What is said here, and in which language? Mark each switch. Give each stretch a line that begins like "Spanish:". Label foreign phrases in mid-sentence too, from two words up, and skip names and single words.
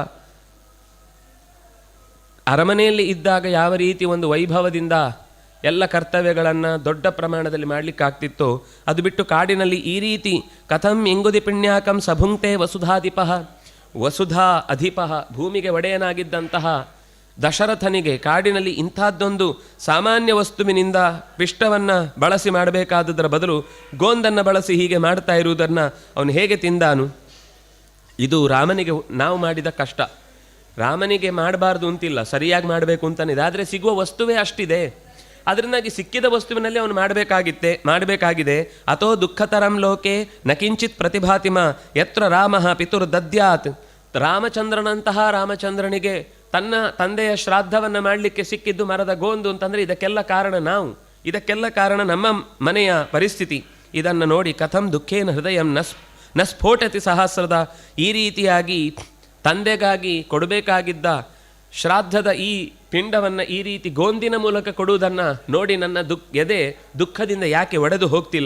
Kannada: ಅರಮನೆಯಲ್ಲಿ ಇದ್ದಾಗ ಯಾವ ರೀತಿ ಒಂದು ವೈಭವದಿಂದ ಎಲ್ಲ ಕರ್ತವ್ಯಗಳನ್ನು ದೊಡ್ಡ ಪ್ರಮಾಣದಲ್ಲಿ ಮಾಡಲಿಕ್ಕಾಗ್ತಿತ್ತೋ ಅದು ಬಿಟ್ಟು ಕಾಡಿನಲ್ಲಿ ಈ ರೀತಿ
Sanskrit: ಕಥಂ ಎಂಗುದಿ ಪಿಣ್ಯಾಕಂ ಸಭುಂಕ್ತೆ ವಸುಧಾಧಿಪಃ, ವಸುಧಾ ಅಧಿಪಃ,
Kannada: ಭೂಮಿಗೆ ಒಡೆಯನಾಗಿದ್ದಂತಹ ದಶರಥನಿಗೆ ಕಾಡಿನಲ್ಲಿ ಇಂಥದ್ದೊಂದು ಸಾಮಾನ್ಯ ವಸ್ತುವಿನಿಂದ ಪಿಷ್ಟವನ್ನು ಬಳಸಿ ಮಾಡಬೇಕಾದದರ ಬದಲು ಗೋಂದನ್ನು ಬಳಸಿ ಹೀಗೆ ಮಾಡ್ತಾ ಇರುವುದನ್ನು ಅವನು ಹೇಗೆ ತಿಂದಾನು? ಇದು ರಾಮನಿಗೆ ನಾವು ಮಾಡಿದ ಕಷ್ಟ. ರಾಮನಿಗೆ ಮಾಡಬಾರ್ದು ಅಂತಿಲ್ಲ, ಸರಿಯಾಗಿ ಮಾಡಬೇಕು ಅಂತನಿದೆ. ಆದರೆ ಸಿಗುವ ವಸ್ತುವೇ ಅಷ್ಟಿದೆ. ಅದರಿಂದಾಗಿ ಸಿಕ್ಕಿದ ವಸ್ತುವಿನಲ್ಲಿ ಅವನು ಮಾಡಬೇಕಾಗಿದೆ.
Sanskrit: ಅಥೋ ದುಃಖತರಂ ಲೋಕೆ ನಕಿಂಚಿತ್ ಪ್ರತಿಭಾತಿಮ ಯತ್ರ ರಾಮ ಪಿತುರ್ ದದ್ಯಾತ್.
Kannada: ರಾಮಚಂದ್ರನಂತಹ ರಾಮಚಂದ್ರನಿಗೆ ತನ್ನ ತಂದೆಯ ಶ್ರಾದ್ದವನ್ನು ಮಾಡಲಿಕ್ಕೆ ಸಿಕ್ಕಿದ್ದು ಮರದ ಗೋಂದು ಅಂತಂದರೆ ಇದಕ್ಕೆಲ್ಲ ಕಾರಣ ನಾವು, ಇದಕ್ಕೆಲ್ಲ ಕಾರಣ ನಮ್ಮ ಮನೆಯ ಪರಿಸ್ಥಿತಿ. ಇದನ್ನು ನೋಡಿ
Sanskrit: ಕಥಂ ದುಃಖೇನ ಹೃದಯಂ ನ ಸ್ಫೋಟತಿ ಸಹಸ್ರದ.
Kannada: ಈ ರೀತಿಯಾಗಿ ತಂದೆಗಾಗಿ ಕೊಡಬೇಕಾಗಿದ್ದ ಶ್ರಾದ್ದದ ಈ ಪಿಂಡವನ್ನು ಈ ರೀತಿ ಗೋಂದಿನ ಮೂಲಕ ಕೊಡುವುದನ್ನು ನೋಡಿ ನನ್ನ ಎದೆ ದುಃಖದಿಂದ ಯಾಕೆ ಒಡೆದು ಹೋಗ್ತಿಲ್ಲ.